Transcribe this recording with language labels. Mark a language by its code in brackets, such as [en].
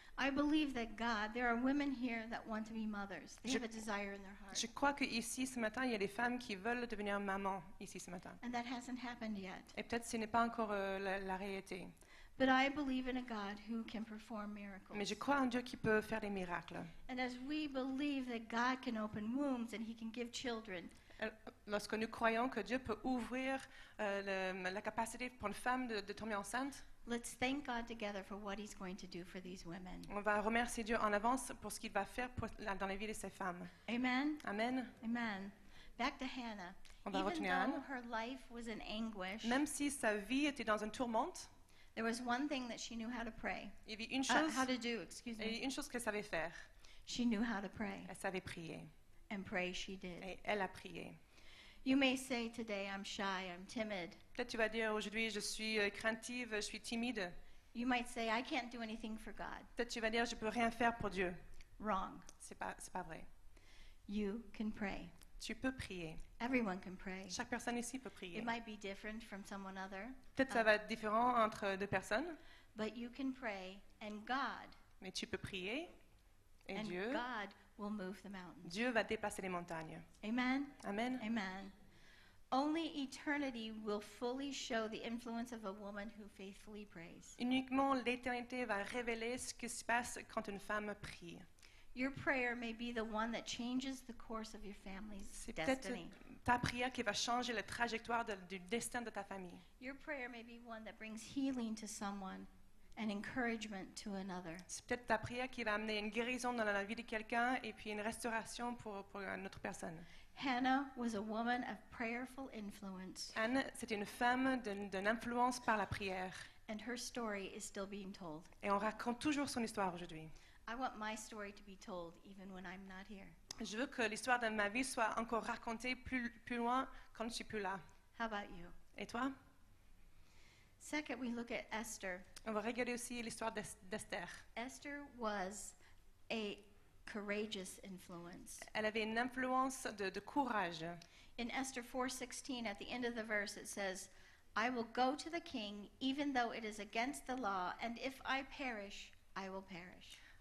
[en] I believe that there are women here that want to be mothers. They have a desire in their heart. [fr] je crois qu'ici ce matin, il y a des femmes qui veulent devenir maman ici ce matin. [en] And that hasn't happened yet. [fr] Et peut-être ce n'est pas encore la réalité. [en] But I believe in a God who can perform miracles. [fr] Mais je crois en Dieu qui peut faire des miracles. [en] And as we believe that God can open wombs and He can give children, [fr] Lorsque nous croyons que Dieu peut ouvrir la capacité pour une femme de tomber enceinte, [en] let's thank God together for what He's going to do for these women. [fr] on va remercier Dieu en avance pour ce qu'il va faire dans la vie de ces femmes. Amen? Amen. [en] Amen. Back to Hannah. [fr] On va [en] Even [fr] retourner à [en] though [fr] Anne. [en] her life was in anguish, [fr] Même si sa vie était dans une tourmente, [en] there was one thing that she knew how to pray. [fr] il y avait une chose, [en] How to do, excuse [fr] il y [en] me. [fr] avait une chose qu'elle savait faire. [en] She knew how to pray. [fr] Elle savait prier. [en] And pray she did. [fr] Et elle a prié. [en] You may say today, I'm shy, I'm timid. [fr] Peut-être tu vas dire aujourd'hui, je suis craintive, je suis timide. [en] You might say, I can't do anything for God. [fr] Peut-être tu vas dire, je peux rien faire pour Dieu. [en] Wrong. [fr] C'est pas vrai. [en] You can pray. [fr] Tu peux prier. [en] Everyone can pray. [fr] Chaque personne ici peut prier. [en] It might be different from someone other, [fr] Peut-être ça va être différent entre deux personnes, [en] but you can pray, and God, [fr] mais tu peux prier et [en] and [fr] Dieu [en] God will move the mountains. [fr] Dieu va déplacer les montagnes. Amen? Amen. Amen. [en] Only eternity will fully show the influence of a woman who faithfully prays. [fr] Uniquement l'éternité va révéler ce qui se passe quand une femme prie. [en] Your prayer may be the one that changes the course of your family's [fr] C'est peut-être [en] destiny. [fr] ta prière qui va changer la trajectoire du destin de ta famille. [en] Your prayer may be one that brings healing to someone and encouragement to another. [fr] C'est peut-être ta prière qui va amener une guérison dans la vie de quelqu'un et puis une restauration pour une autre personne. [en] Hannah was a woman of prayerful influence, [fr] Anne, c'était une femme d'une influence par la prière. [en] and her story is still being told. [fr] Et on raconte toujours son histoire aujourd'hui. [en] I want my story to be told even when I'm not here. [fr] Je veux que l'histoire de ma vie soit encore racontée plus loin quand je ne suis plus là. [en] How about you? [fr] Et toi? [en] Second, we look at Esther. [fr] On va regarder aussi l'histoire d'Esther. [en] Esther was a courageous influence. [fr] Elle avait une influence de courage. [en] In Esther 4:16, at the end of the verse, it says, "I will go to the king, even though it is against the law, and if I perish, I will perish."